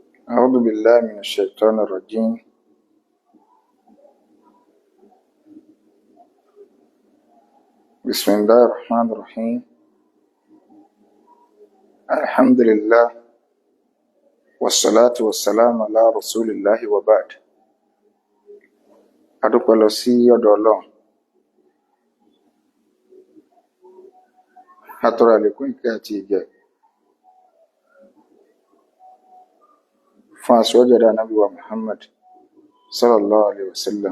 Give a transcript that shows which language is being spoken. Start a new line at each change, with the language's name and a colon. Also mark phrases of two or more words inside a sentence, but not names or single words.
Arabic: أعوذ بالله من الشيطان الرجيم. بسم الله الرحمن الرحيم. الحمد لله والصلاة والسلام على رسول الله وبعد.
Yoruba: adúpẹ́ lọ sí ọ̀dọ̀ Ọlọ́run, atọrọ àlékún ìkẹ́ àti ìgẹ̀ fún aṣíwájú ẹ̀dá Ànábì wa Muhammad
Arabic: صلى الله عليه وسلم.